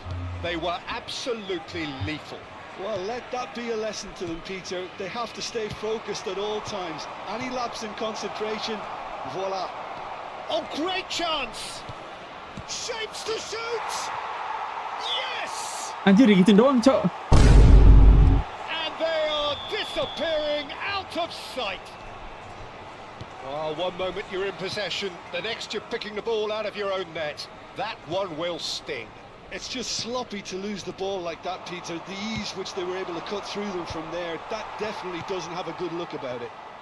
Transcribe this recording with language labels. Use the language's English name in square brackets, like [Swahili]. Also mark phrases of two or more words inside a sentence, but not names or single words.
[English] They were absolutely lethal. Well, let that be a lesson to them, Peter. They have to stay focused at all times. Any lapse in concentration, voila. Oh, great chance! Shapes to shoot! Yes! [Indonesian] Anjir, gitu doang, Cok. [English] And they are disappearing out of sight. Oh, one moment you're in possession, the next you're picking the ball out of your own net. That one will sting. It's just sloppy to lose the ball like that, Peter. The ease which they were able to cut through them from there, that definitely doesn't have a good look about it.